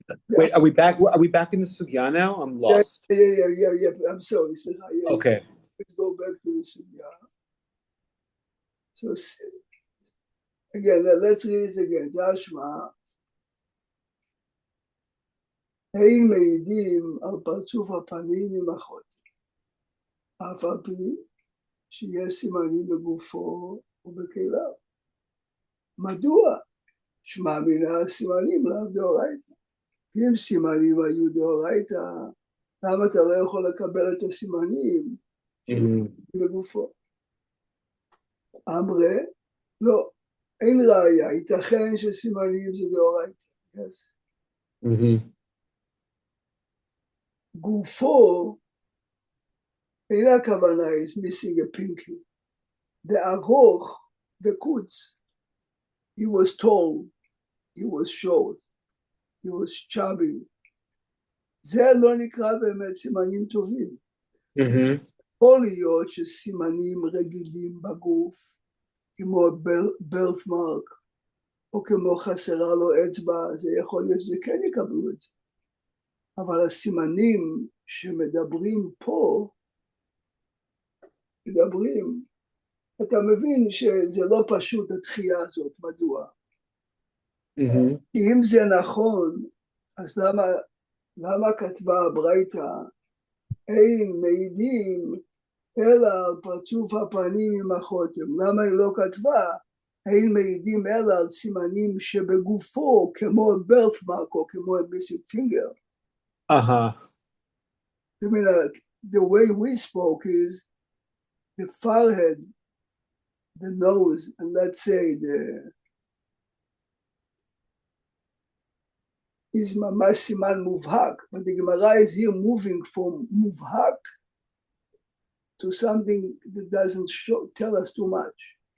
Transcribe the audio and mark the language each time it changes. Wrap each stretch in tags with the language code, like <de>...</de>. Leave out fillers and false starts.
<en>Wait, are we back in the sugya now? I'm lost. Yeah. I'm sorry. Okay. Let's go back to the sugya. So again, let's read it again.</en> <he>תשמע, אין מעידים על פרצוף הפנים עם החותם, אף על פי שיש סימנים בגופו ובקהילה. מדוע? שמע מן הסימנים לאו דאורייתא. אם סימנים היו דאורייתא, למה אתה לא יכול לקבל את הסימנים בגופו? אמרי, לא, אין ראיה, ייתכן שסימנים זה דאורייתא. גופו, אין הכוונה</he> <en>is missing a pinky. The ארוך, the קוץ, he was tall, he was short, he was chubby.</en> <he>זה לא נקרא באמת סימנים טובים. יכול להיות שסימנים רגילים בגוף, כמו birthmark, או כמו חסרה לו אצבע, זה יכול להיות שזה כן יקבלו את זה. אבל הסימנים שמדברים פה, אתה מבין שזה לא פשוט התחייה הזאת, מדוע? כי אם זה נכון, אז למה כתבה הברייתא, אין מעידים אלא על פרצוף הפנים עם החותם? למה היא לא כתבה, אין מעידים אלא על סימנים שבגופו, כמו birthmark או כמו</he> <en>missing finger. I mean, the way we spoke is the forehead, the nose, and let's say is</en> <he>ממש סימן מובהק,</he> <en>but the Gemara is here moving from מובהק to something that doesn't tell us too much.</en>